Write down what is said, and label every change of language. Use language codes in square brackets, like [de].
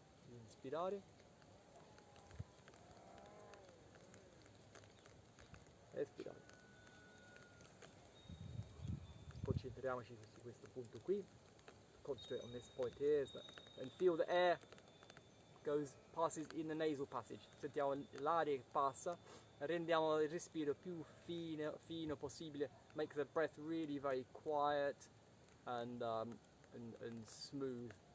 [it] Inspirare. Espirare. Concentriamoci su questo punto qui. [en] Concentrate on this point here and feel the air passes in the nasal passage. [it] Sentiamo l'aria che passa, rendiamo il respiro più fino possibile. [en] Make the breath really very quiet and smooth.